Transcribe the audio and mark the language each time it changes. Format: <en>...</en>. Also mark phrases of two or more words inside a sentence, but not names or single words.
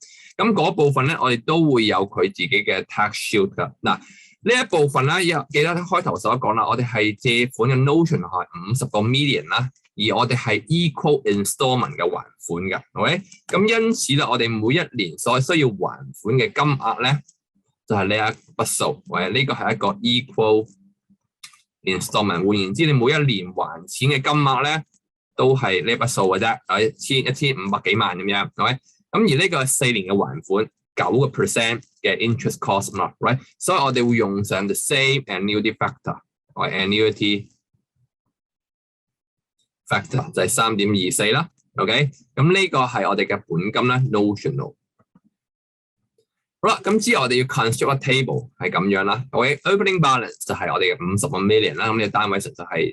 <yue>咁嗰部分咧，我哋都會有佢自己嘅</yue> <en>tax shield</en> <yue>噶。嗱。呢一部分咧，記得開頭所講啦，我哋係借款嘅 notion 係50個 million 啦，而我哋係</yue> <en>equal installment</en> <yue>嘅還款嘅 ，OK？咁因此咧，我哋每一年所需要還款嘅金額咧，就係呢一筆數，或者呢個係一個</yue> <en>equal installment。</en> <yue>換言之，你每一年還錢嘅金額咧，都係呢筆數嘅啫，係1500幾萬咁樣 ，OK？咁而呢個係4年嘅還款。9% 嘅</yue> <en>interest cost</en> <yue>嘛 ，right？所以我哋會用上</yue> <en>the same annuity factor</en> <yue>或</yue> <en>annuity factor</en> <yue>就係3.24啦 ，OK， 咁呢個係我哋嘅本金咧 notional。好啦，咁之後我哋要 construct 個 table 係咁樣啦 ，OK，</yue> <en>opening balance</en> <yue>就係我哋嘅51 million 啦，咁你單位實就係</yue>